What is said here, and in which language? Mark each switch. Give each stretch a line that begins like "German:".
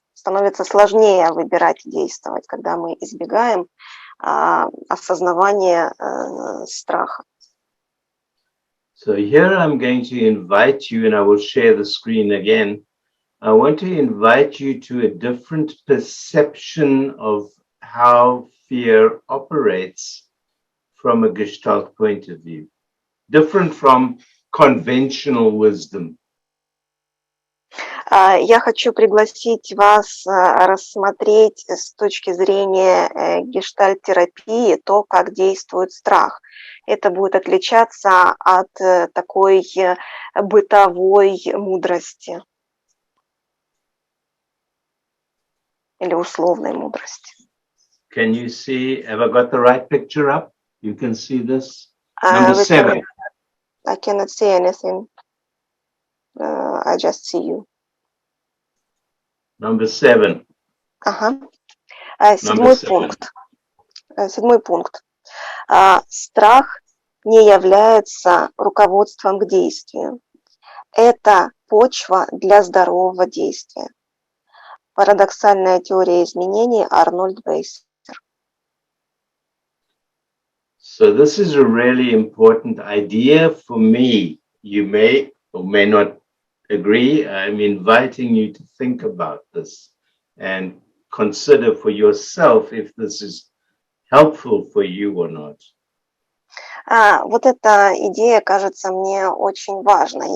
Russian: Становится сложнее выбирать и действовать, когда мы избегаем осознавания страха.
English: So here I'm going to invite you, and I will share the screen again. I want to invite you to a different perception of how fear operates from a Gestalt point of view, different from conventional wisdom.
Russian: Я хочу пригласить вас рассмотреть с точки зрения гештальт-терапии то, как действует страх. Это будет отличаться от такой бытовой мудрости или условной мудрости.
English: Can you see, have I got the right picture up? You can see this? Number 7. I cannot see anything. I just see you. Number 7.
Russian: Ага. Седьмой пункт. Страх не является руководством к действию. Это почва для здорового действия. Парадоксальная теория изменений Арнольд Бейсер.
English: So this is a really important idea for me. You may or may not agree. I'm inviting you to think about this and consider for yourself if this is helpful for you or not.
Russian: Вот эта идея кажется мне очень важной.